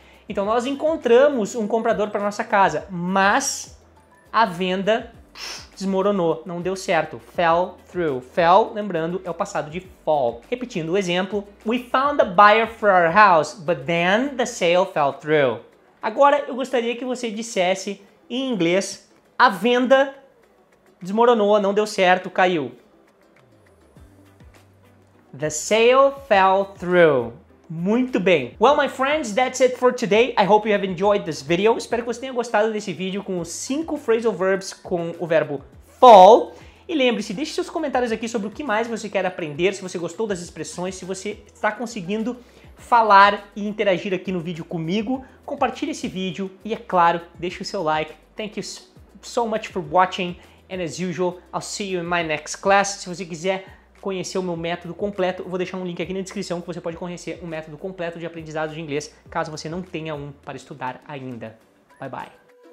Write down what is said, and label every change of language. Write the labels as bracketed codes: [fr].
[pt] Então nós encontramos um comprador para nossa casa, mas a venda desmoronou, não deu certo. Fell through. Fell, lembrando, é o passado de fall. Repetindo o exemplo, [en] we found a buyer for our house, but then the sale fell through. [pt] Agora eu gostaria que você dissesse em inglês, a venda desmoronou, não deu certo, caiu. [en] The sale fell through. [pt] Muito bem. [en] Well, my friends, that's it for today. I hope you have enjoyed this video. [pt] Espero que você tenha gostado desse vídeo com os 5 phrasal verbs com o verbo fall. E lembre-se, deixe seus comentários aqui sobre o que mais você quer aprender, se você gostou das expressões, se você está conseguindo falar e interagir aqui no vídeo comigo. Compartilhe esse vídeo e, é claro, deixe o seu like. [en] Thank you so much for watching. And as usual, I'll see you in my next class. [pt] Se você quiser conhecer o meu método completo, eu vou deixar um link aqui na descrição que você pode conhecer o método completo de aprendizado de inglês, caso você não tenha um para estudar ainda. [en] Bye bye!